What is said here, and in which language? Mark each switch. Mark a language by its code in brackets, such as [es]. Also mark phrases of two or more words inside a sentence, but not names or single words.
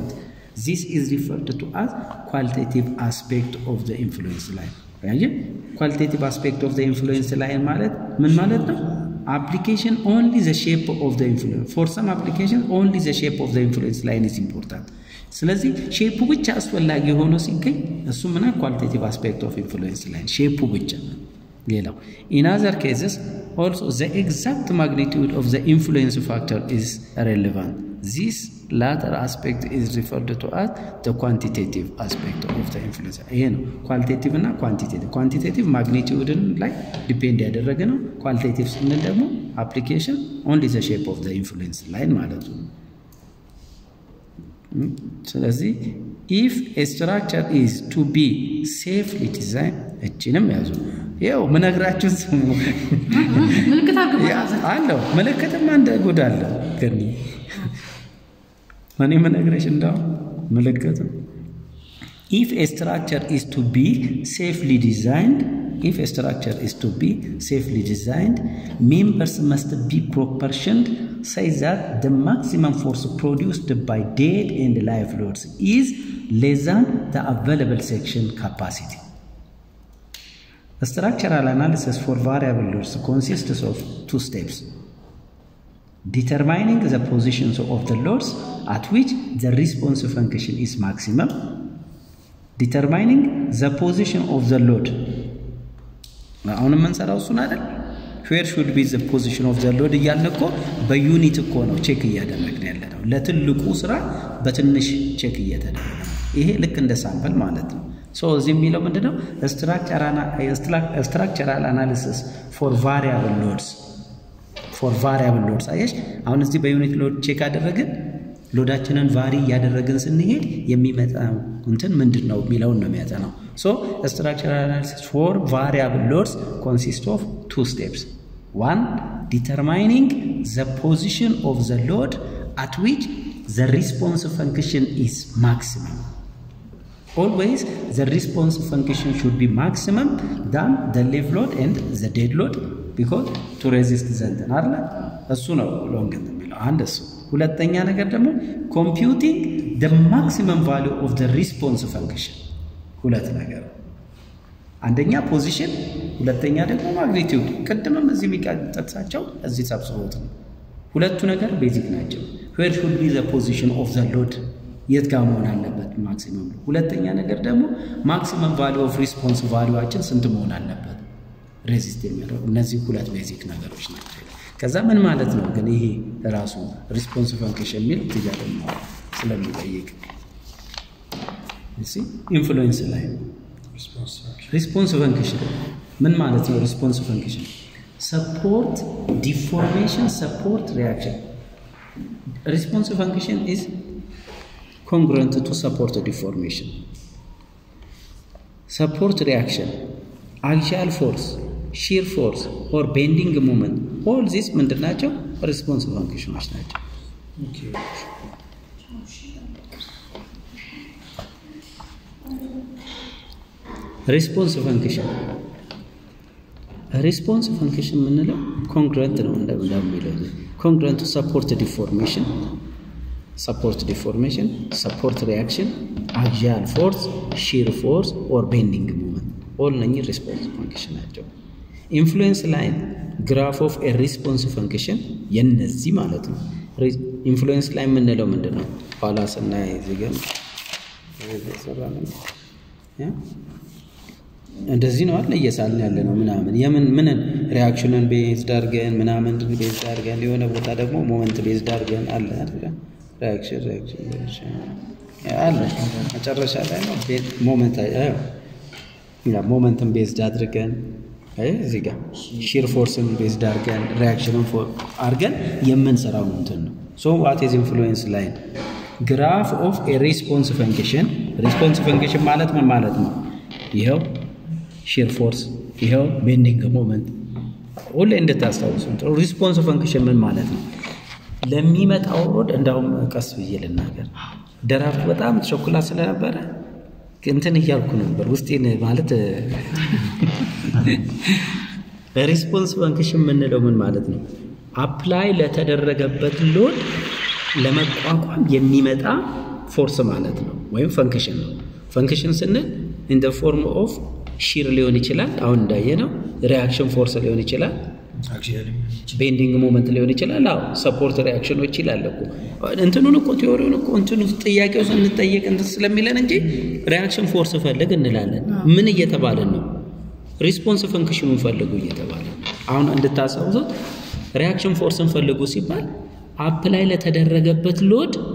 [en] This is referred to as qualitative aspect of the influence line. Qualitative aspect of the influence line [am] ማለት ምን ማለት ነው? [en] Application only the shape of the influence. For some applications only the shape of the influence line is important. [am] ስለዚህ ሼፑ ብቻ አስፈላጊ ሆኖ ሲገኝ እሱ ምን [en] qualitative aspect of influence line [am] ሼፑ ብቻ ሌላው [en] in other cases also the exact magnitude of the influence factor is relevant. This latter aspect is referred to as the quantitative aspect of the influence. You know, qualitative and quantitative. Quantitative magnitude like depend [am] ያደረገ ነው. [en] Qualitative [am] ስንል ደግሞ [en] application only the shape of the influence line [am] ማለት ነው. ስለዚህ [en] if a structure is to be safely designed [am] እቺንም ያዙ ያው መነግራችሁ ስሙ ምልክት አለው ምልክትም አንድ ጉድ አለ ግን ማን የመነግረሽ እንዳው ምልክት [en] if a structure is to be safely designed members must be proportioned such that the maximum force produced by dead and live loads is less than the available section capacity. The structural analysis for variable loads consists of two steps: determining the positions of the loads at which the response function is maximum, determining the position of the load. [am] አሁን መንሰራው እሱን አይደል [en] where should be the position of the load [am] እያልነኮ በዩኒት እኮ ነው ቼክ እያደረግን ያለነው ለትልቁ ስራ በትንሽ ቼክ እየተደረገ ይሄ ልክ እንደ ሳምፕል ማለት ነው። ሶ እዚህ የሚለው ምንድነው [en] structural analysis for variable loads [am] አየሽ አሁን እዚህ በዩኒት [en] load check [am] አደረግን ሎዳችንን ቫሪ ያደረግን ስንሄድ የሚመጣው እንትን ምንድነው የሚለው ነው የሚያጠናው። [en] So structural analysis for variable loads consists of two steps: one, determining the position of the load at which the response function is maximum. Always the response function should be maximum than the live load and the dead load because to resist the [am] አይደል እሱ ነው ሎንግ የሚለው አንድ እሱ ሁለተኛ ነገር ደግሞ [en] computing the maximum value of the response function [am] ሁለት ነገር አንደኛ ፖዚሽን ሁለተኛ ደግሞ ማግኒቲዩድ ቅድምም እዚህ የሚቀጥታቸው እዚህ ሰብስቦት ነው ሁለቱ ነገር ቤዚክ ናቸው [en] where should be the position of the load [am] የት ጋር መሆን አለበት ማክሲመም ሁለተኛ ነገር ደግሞ [en] maximum value of response [am] valueአችን ስንት መሆን አለበት ሬዚስት የሚያደርጉ እነዚህ ሁለት ቤዚክ ነገሮች ናቸው ከዛ ምን ማለት ነው ግን ይሄ ራሱ [en] response function [am] ሚል ትያለኝ ስለሚጠይቅ [en] እሺ influence line response function [am] ምን ማለት ነው [en] response function support deformation support reaction response function is congruent to support deformation support reaction axial force shear force or bending moment all these ምንድናቸው response functions ናቸው okay response function ምንለው congruent [am] ነው እንደሚለው [en] congruent to support deformation support reaction axial force shear force or bending moment all ነኚህ response function ናቸው influence line graph of a response function [am] የነዚህ ማለት ነው [en] influence line [am] ምንለው ምንድነው ኋላስና ይዘገም ዘሰራነው ያ እንደዚህ ነው አይደል እየሳልን ያለ ነው ምናምን የምን ሪአክሽንን ቤዝ ዳርገን ምናምን ቤዝ ዳርገን የሆነ ቦታ ደግሞ [en] moment base [am] ዳርገን አለ አይደል ሪአክሽን አለ መጨረሻ ላይ ነው ሞመንት ያ ሞመንትን ቤዝድ አድርገን እዚህ ጋር ሺር ፎርስን ቤዝድ አድርገን ሪአክሽንን አድርገን የምንሰራው እንትን ነው [en] so what is influence line graph of a response function [am] ማለት ምን ማለት ነው ይሄው [en] shear force [am] ይሄው [en] bending moment [am] ሁሌ እንደታስታውሱት [en] response function [am] ምን ማለት ነው ለሚመጣው ሮድ እንዳውም ቀስ ብዬ ልናገር ደራርቱ በጣም ተቸኩላ ስለነበረ እንትን ይያልኩ ነበር ውስጤን ማለት [en] response function [am] ምንለው ምን ማለት ነው አፕላይ ለተደረገበት ሎድ ለመቋቋም የሚመጣ ፎርስ ማለት ነው ወይም ፈንክሽን ነው ፈንክሽን ስንል [en] in the form of shear [am] ሊሆን ይችላል አሁን እንዳየነው [en] reaction force [am] ሊሆን ይችላል [en] bending moment [am] ሊሆን ይችላል አዎ [en] support reactionዎች [am] ይላል እኮ እንትኑን እኮ ቲዮሪውን እኮ እንትኑ ጥያቄው ስንጠየቅ እንትን ስለሚለን እንጂ [en] reaction force [am] ፈልግ እንላለን ምን እየተባለ ነው [en] response function [am] ፈልጉ እየተባለ አሁን እንድታሳውሱት [en] reaction force [am] ፈልጉ ሲባል አፕላይ ለተደረገበት ሎድ